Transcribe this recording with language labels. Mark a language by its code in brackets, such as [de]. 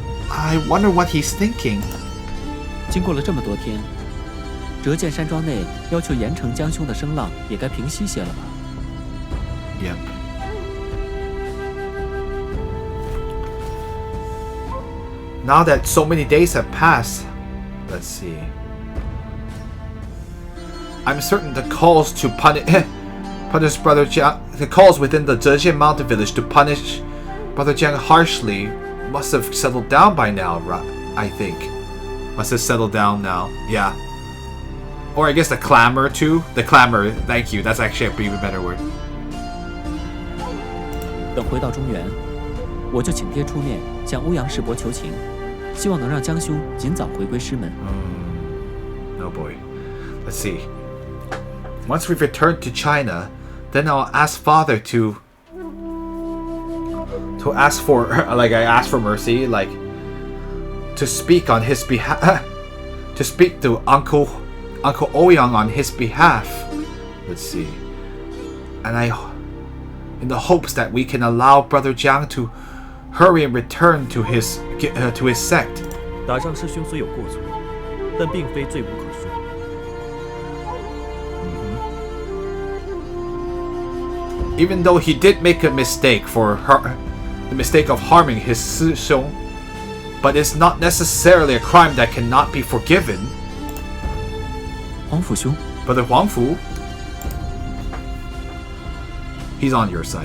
[en] I wonder what he's thinking. [zh] 经过了这么多天，折剑山庄内要求严惩江兄的声浪也该平息些了吧？ [en] Yep. Now that so many days have passed, let's see. I'm certain the calls to punish Brother Jiang, the calls within the Zhejian Mountain Village to punish Brother Jiang harshly must have settled down by now, I think. Must have settled down now, yeah. Or I guess the clamor too. The clamor, thank you. That's actually an even better word. [zh] 等回到中原，我就请爹出面向欧阳世伯求情，希望能让江兄尽早回归师门。 [en] Oh boy. Let's see. Once we've returned to China, then I'll ask Father to ask for, like I asked for mercy, like to speak on his behalf, to speak to Uncle Ouyang on his behalf. Let's see. And in the hopes that we can allow Brother Jiang to hurry and return to his sect. [zh] 打仗师兄虽有过错，但并非罪无可恕。 [en] Even though he did make a mistake the mistake of harming his Sishong, but it's not necessarily a crime that cannot be forgiven. [zh] 皇甫兄， [en] Brother Huang Fu, he's on your side.